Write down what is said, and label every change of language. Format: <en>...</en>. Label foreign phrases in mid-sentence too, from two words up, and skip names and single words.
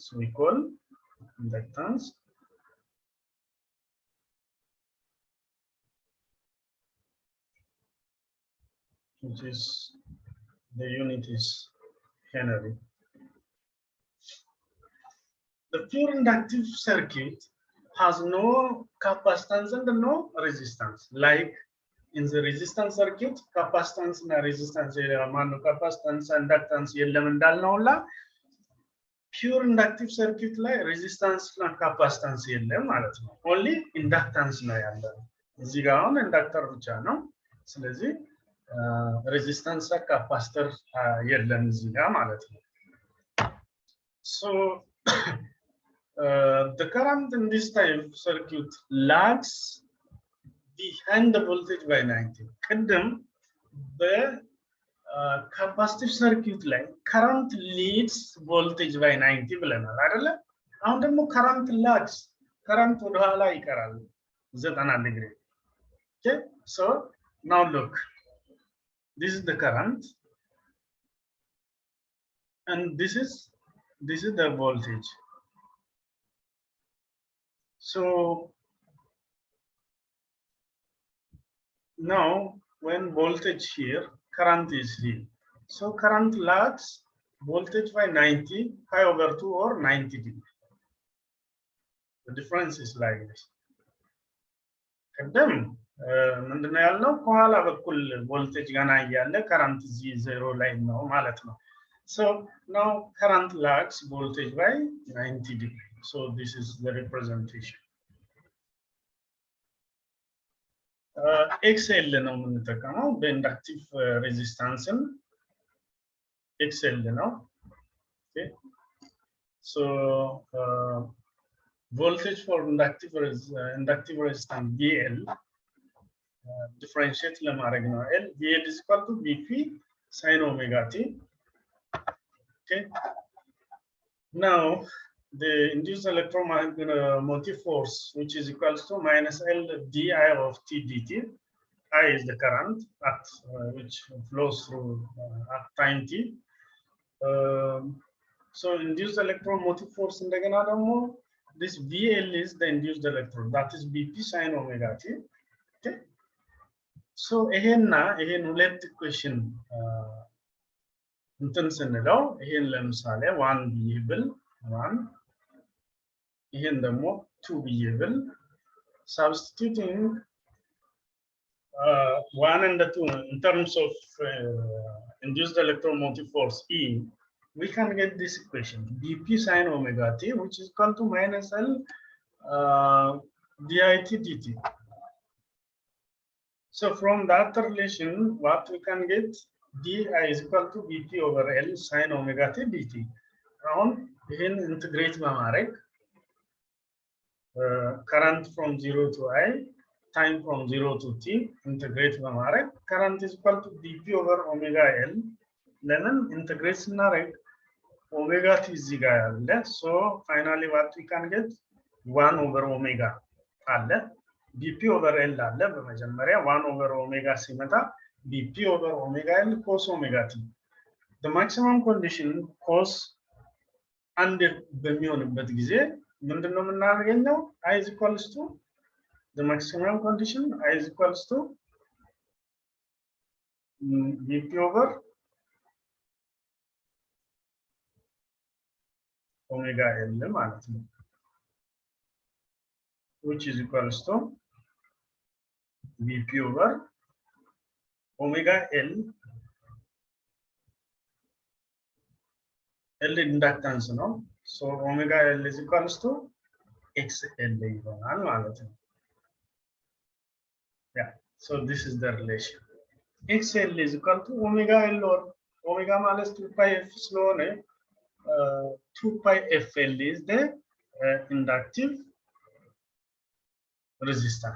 <en>We call inductance which is the unit is Henry. The pure inductive circuit has no capacitance and no resistance. Like in the resistance circuit, capacitance and resistance, capacitance and inductance እንዳልነውላ pure inductive circuit</en> <am>ላይ resistance እና capacitance የለም ማለት ነው።</am> <en>only inductance</en> <am>ነው ያለው። እዚህ ጋር አሁን inductor ብቻ ነው። ስለዚህ resistance እና capacitor የለም እዚህ ጋር ማለት ነው።</am> <en>So the current in this type of circuit lags behind the voltage by 90.</en> <am>ቅድም በካፓሲቲቭ circuit ላይ</am> <en>current leads voltage by 90</en> <am>ብለናል አይደለ? አሁን ደግሞ</am> <en>current lags,</en> <am>current ወደ ኋላ ይቀራል 90 degree.</am> <en>Okay, so now look, this is the current and this is the voltage. So now when voltage here, current is here. So current lags voltage by 90 pi over 2 or 90 degree. The difference is like this.</en> <am>ቅድም ምንድነው ያልነው? ከኋላ በኩል voltage ገና እያለ current እዚህ 0 ላይ ነው ማለት ነው።</am> <en>So now current lags voltage by 90 degree. So this is the representation. XL</en> <am>ነው የምንጠቀመው በኢንዳክቲቭ ሬዚስታንስን XL ነው።</am> <en>Okay, so voltage for inductive resistance BL differentiate</en> <am>ለማድረግ ነው።</am> <en>L BL is equal to BP sin omega t. Okay. Now the induced electromotive force, which is equals to minus L di of t dt. I is the current at which flows through at time t. So induced electromotive force</en> <am>እንደገና ደግሞ</am> <en>this VL is the induced electron, that is BP sin omega t. Okay. So</en> <am>ይሄን ሁለት ኢኩዌሽን እንትን ስንለው ይሄን ለምሳሌ 1 ብዬ ብል 1 ይሄን ደግሞ 2 ብዬ ብል</am> <en>substituting 1 and 2 in terms of induced electromotive force E, we can get this equation BP sin omega t, which is equal to minus L dit dt. So from that relation, what we can get, di is equal to BP over L sin omega t dt. Now, in integrate በማድረግ current from 0 to I, time from 0 to t, integrate በማድረግ current is equal to BP over omega L. Then integrate ስናደርግ omega t</en> <am>እዚህ ጋር አለ.</am> <en>So finally what we can get 1 over omega አለ. BP over L</en> <am>አለ በመጀመሪያ</am> <en>1 over omega ሲመጣ BP over omega L cos omega t. The maximum condition</en> <am>cos አንድ በሚሆንበት ጊዜ ምንድነው የምናገኘው?</am> <en>I is equals to the maximum condition I is equals to BP over omega L</en> <am>ማለት ነው,</am> <en>which is equals to BP over omega L. L inductance ነው. So omega L is equals to XL</en> <am>ይሆናል ማለት ነው.</am> <en>Yeah, so this is the relation. XL is equal to omega L or omega minus 2 pi F ስለሆነ 2 pi FL is the inductive resistance.</en>